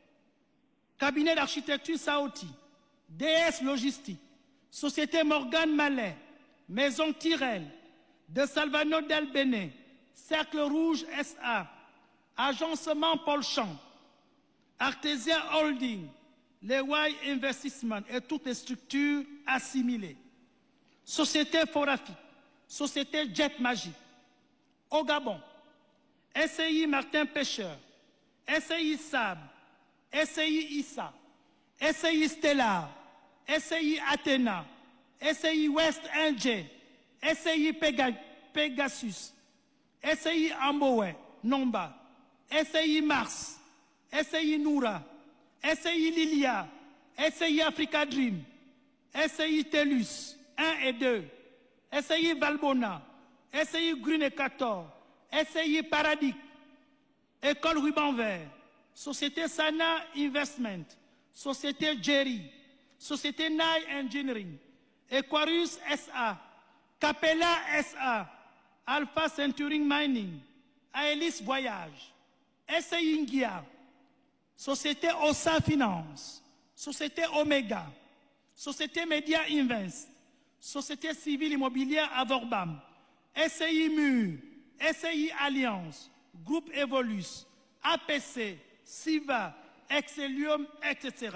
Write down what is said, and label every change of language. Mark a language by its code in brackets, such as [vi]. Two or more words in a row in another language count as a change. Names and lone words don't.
[fr] cabinet d'architecture Saoti, DS Logistique, société Morgan Mallet, Maison Tyrell, de Salvano Del Béné, Cercle Rouge SA, Agencement Paul Champ, Artesia Holding, Lewai Investissement et toutes les structures assimilées. Société Forafi, Société Jet Magique. Au Gabon, SCI Martin Pêcheur, SCI Sab, SCI Issa, SCI Stellar, SCI Athéna, SCI West NG, SCI Pegasus, SCI Amboé, Nomba, SCI Mars, SCI Noura, SCI Lilia, SCI Africa Dream, SCI Telus 1 et 2, SCI Valbona, SCI Green et 14, SCI Paradig, École Ruban Vert, Société Sana Investment, Société Jerry, Société Nai Engineering, Equarius SA, Capella SA, Alpha Centuring Mining, Aelis Voyage, SCI Ingia, Société Ossa Finance, Société Omega, Société Media Invest, Société Civile Immobilière Avorbam, SCI Mur, SCI Alliance, Groupe Evolus, APC, SIVA, Excellium, etc.